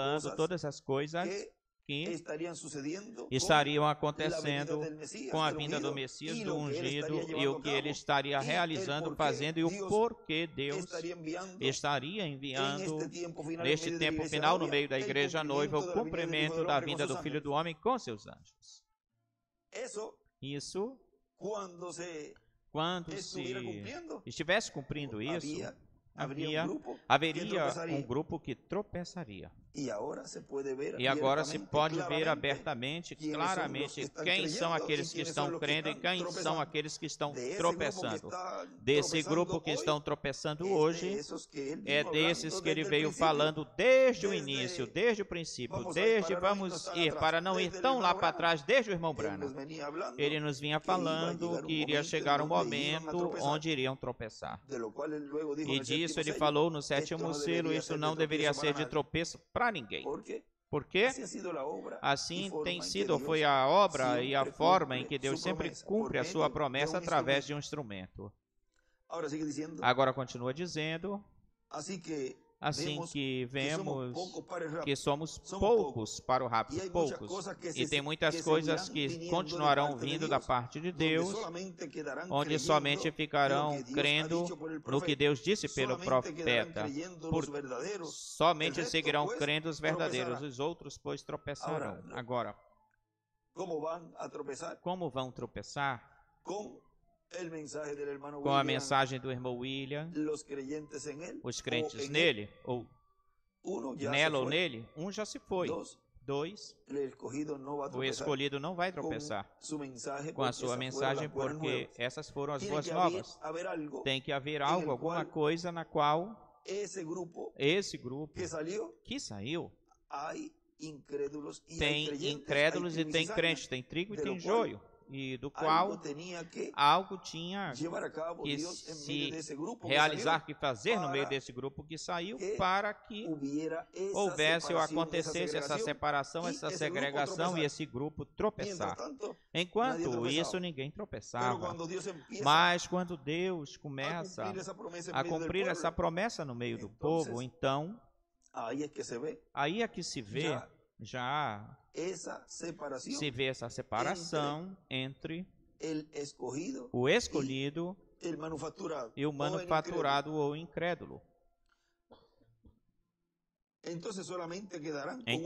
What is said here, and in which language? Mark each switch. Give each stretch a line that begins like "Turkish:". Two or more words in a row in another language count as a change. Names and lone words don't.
Spanish: cosas
Portuguese: todas as coisas que
Spanish: que estarían sucediendo
Portuguese: estariam
Spanish: con la venida
Portuguese: acontecendo
Spanish: del Mesías,
Portuguese: com a
Spanish: del
Portuguese: vinda do
Spanish: ungido,
Portuguese: Messias,
Spanish: y
Portuguese: do
Spanish: lo que él
Portuguese: ungido,
Spanish: estaría
Portuguese: e o
Spanish: llevando
Portuguese: que
Spanish: a
Portuguese: ele
Spanish: cabo,
Portuguese: estaria
Spanish: y el
Portuguese: realizando,
Spanish: por qué
Portuguese: fazendo, e o
Spanish: Dios
Portuguese: porquê Deus
Spanish: estaría enviando
Portuguese: estaria
Spanish: en
Portuguese: enviando
Spanish: este tiempo final, en
Portuguese: neste
Spanish: medio de la
Portuguese: tempo
Spanish: iglesia
Portuguese: final, no
Spanish: novia,
Portuguese: meio da
Spanish: el
Portuguese: igreja noiva, o
Spanish: cumplimiento
Portuguese: cumprimento da vinda do Filho do Homem com seus anjos.
Spanish: Eso,
Portuguese: Isso,
Spanish: cuando se
Portuguese: quando
Spanish: estuviera
Portuguese: se
Spanish: cumpliendo,
Portuguese: estivesse cumprindo isso,
Spanish: habría un grupo que
Portuguese: haveria
Spanish: tropezaría.
Portuguese: um grupo que tropeçaria.
Spanish: Y ahora se puede ver
Portuguese: E agora se
Spanish: abiertamente,
Portuguese: pode ver
Spanish: claramente,
Portuguese: abertamente,
Spanish: quiénes son los que
Portuguese: claramente,
Spanish: están
Portuguese: quem são
Spanish: creyendo
Portuguese: aqueles
Spanish: y
Portuguese: que
Spanish: quiénes
Portuguese: estão
Spanish: son los que
Portuguese: crendo e
Spanish: están
Portuguese: quem são
Spanish: tropezando.
Portuguese: aqueles que estão
Spanish: De ese
Portuguese: tropeçando.
Spanish: grupo que está
Portuguese: Desse grupo
Spanish: tropezando
Portuguese: que
Spanish: hoy,
Portuguese: estão tropeçando
Spanish: es de
Portuguese: hoje,
Spanish: esos que él
Portuguese: é
Spanish: vino
Portuguese: desses
Spanish: hablando
Portuguese: que ele
Spanish: desde el
Portuguese: veio
Spanish: principio.
Portuguese: falando desde o
Spanish: Desde-
Portuguese: início, desde o princípio,
Spanish: vamos
Portuguese: desde para não ir vamos tão ir atrás, para não ir desde o tão irmão lá para Branham. trás, desde o irmão
Spanish: Él
Portuguese: Branham.
Spanish: nos venía hablando
Portuguese: Ele nos vinha
Spanish: que iba a
Portuguese: falando
Spanish: llegar
Portuguese: que
Spanish: un
Portuguese: iria
Spanish: momento
Portuguese: chegar
Spanish: en
Portuguese: um
Spanish: donde iban a
Portuguese: momento
Spanish: tropezar.
Portuguese: onde iriam tropeçar.
Spanish: De lo cual él luego dijo
Portuguese: E
Spanish: en el
Portuguese: disso
Spanish: séptimo
Portuguese: ele
Spanish: sello,
Portuguese: falou no
Spanish: esto
Portuguese: sétimo
Spanish: no
Portuguese: selo,
Spanish: debería
Portuguese: isso
Spanish: ser de
Portuguese: não deveria
Spanish: tropiezo
Portuguese: ser
Spanish: para
Portuguese: de
Spanish: nadie.
Portuguese: tropeço para ninguém.
Spanish: Porque
Portuguese: Porque
Spanish: así ha sido la obra y
Portuguese: assim
Spanish: forma
Portuguese: tem
Spanish: en que
Portuguese: sido,
Spanish: Dios
Portuguese: foi a obra e a
Spanish: siempre
Portuguese: forma em
Spanish: cumple
Portuguese: que Deus
Spanish: su
Portuguese: sempre
Spanish: promesa
Portuguese: cumpre a
Spanish: por
Portuguese: sua
Spanish: medio
Portuguese: promessa
Spanish: de un
Portuguese: através de um instrumento.
Spanish: Ahora sigue diciendo,
Portuguese: Agora continua dizendo,
Spanish: así que
Portuguese: assim
Spanish: vemos
Portuguese: que vemos
Spanish: pocos para el
Portuguese: que
Spanish: rapto.
Portuguese: somos Somos poucos para o E rápido,
Spanish: hay muchas
Portuguese: poucos.
Spanish: cosas que
Portuguese: E
Spanish: se-
Portuguese: tem muitas
Spanish: que
Portuguese: coisas
Spanish: seguirán
Portuguese: que
Spanish: viniendo de
Portuguese: continuarão
Spanish: parte de
Portuguese: vindo
Spanish: Dios,
Portuguese: da parte de
Spanish: donde
Portuguese: Deus,
Spanish: solamente quedarán
Portuguese: onde
Spanish: creyendo
Portuguese: somente
Spanish: en lo
Portuguese: ficarão
Spanish: que Dios ha
Portuguese: crendo
Spanish: dicho por el
Portuguese: no que
Spanish: profeta.
Portuguese: Deus disse pelo
Spanish: Solamente quedarán
Portuguese: profeta.
Spanish: creyendo
Portuguese: Por-
Spanish: los verdaderos.
Portuguese: Somente
Spanish: El resto,
Portuguese: seguirão
Spanish: pues,
Portuguese: crendo os verdadeiros, tropeçará. os outros, pois, tropeçarão. Agora, Agora,
Spanish: ¿Cómo van a tropezar?
Portuguese: como vão tropeçar?
Spanish: Con el mensaje del hermano
Portuguese: Com a
Spanish: William,
Portuguese: mensagem do irmão William,
Spanish: los creyentes en él,
Portuguese: os o crentes
Spanish: en él.
Portuguese: nele, ou
Spanish: Uno ya
Portuguese: nela
Spanish: se
Portuguese: ou
Spanish: fue.
Portuguese: nele, um já se foi.
Spanish: Dos,
Portuguese: Dois,
Spanish: el escogido no va a
Portuguese: o
Spanish: tropezar
Portuguese: escolhido não vai
Spanish: con
Portuguese: tropeçar
Spanish: su mensaje,
Portuguese: com a
Spanish: porque
Portuguese: sua
Spanish: esas
Portuguese: mensagem,
Spanish: fueron las buenas
Portuguese: porque
Spanish: nuevas.
Portuguese: essas foram as
Spanish: Tiene
Portuguese: boas
Spanish: que
Portuguese: novas.
Spanish: haber algo
Portuguese: Tem que haver
Spanish: en
Portuguese: algo,
Spanish: el
Portuguese: alguma
Spanish: cual
Portuguese: coisa na qual
Spanish: ese grupo
Portuguese: esse grupo
Spanish: que salió,
Portuguese: que saiu
Spanish: hay incrédulos y hay
Portuguese: tem
Spanish: creyentes,
Portuguese: incrédulos
Spanish: hay
Portuguese: e tem
Spanish: trigo y
Portuguese: crentes,
Spanish: cizaña.
Portuguese: tem trigo e
Spanish: de
Portuguese: tem
Spanish: lo qual
Portuguese: joio, e do
Spanish: Algo
Portuguese: qual
Spanish: tenía que
Portuguese: algo tinha
Spanish: llevar a cabo
Portuguese: que
Spanish: Dios en
Portuguese: se
Spanish: medio de ese grupo que
Portuguese: realizar,
Spanish: salió,
Portuguese: que fazer no meio
Spanish: para
Portuguese: desse grupo que saiu,
Spanish: que
Portuguese: para que
Spanish: hubiera esa
Portuguese: houvesse ou
Spanish: separación,
Portuguese: acontecesse essa separação, e essa esse grupo segregação e tropeçar. esse grupo
Spanish: Mientras
Portuguese: tropeçar.
Spanish: tanto, nadie
Portuguese: Enquanto tropeçava. isso, ninguém
Spanish: pero
Portuguese: tropeçava.
Spanish: cuando Dios empieza
Portuguese: Mas quando Deus
Spanish: a
Portuguese: começa
Spanish: cumplir esa promesa en
Portuguese: a
Spanish: medio del
Portuguese: cumprir essa
Spanish: pueblo,
Portuguese: promessa no meio do
Spanish: Entonces,
Portuguese: povo, então,
Spanish: ahí es que se ve
Portuguese: aí é que se vê, já
Spanish: esa separación,
Portuguese: se vê essa separação entre
Spanish: el escogido,
Portuguese: o escolhido
Spanish: el manufacturado,
Portuguese: e o
Spanish: o el
Portuguese: manufaturado ou incrédulo.
Spanish: Entonces solamente quedarán con